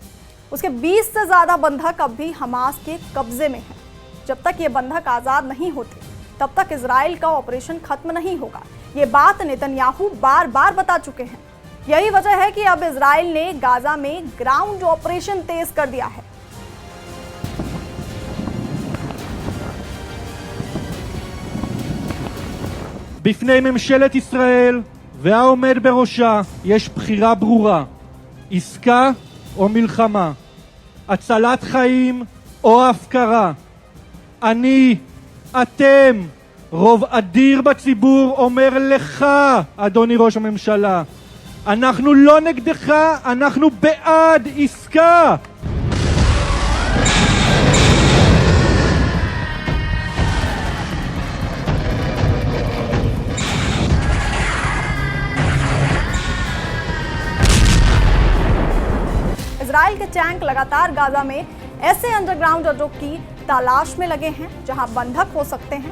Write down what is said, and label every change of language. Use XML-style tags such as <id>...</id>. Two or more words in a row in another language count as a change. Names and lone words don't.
<hi>उसके 20 से ज्यादा बंधक अब भी हमास के कब्जे में हैं। जब तक ये बंधक आजाद नहीं होते तब तक इजराइल का ऑपरेशन खत्म नहीं होगा। ये बात नेतन्याहू बार बार बता चुके हैं। यही वजह है कि अब इजराइल ने गाजा में</hi> <en>ground operation</en> <hi>तेज कर दिया है।</hi> <he>בפני ממשלת ישראל והעומד בראשה יש בחירה ברורה, עסקה או מלחמה, הצלת חיים או הפקרה. אני, אתם, רוב אדיר בציבור אומר לך, אדוני ראש הממשלה, אנחנו לא נגדך, אנחנו בעד עסקה.</he> <hi>इजराइल के टैंक लगातार गाजा में ऐसे अंडरग्राउंड अड्डों की तलाश में लगे हैं जहां बंधक हो सकते हैं।</hi>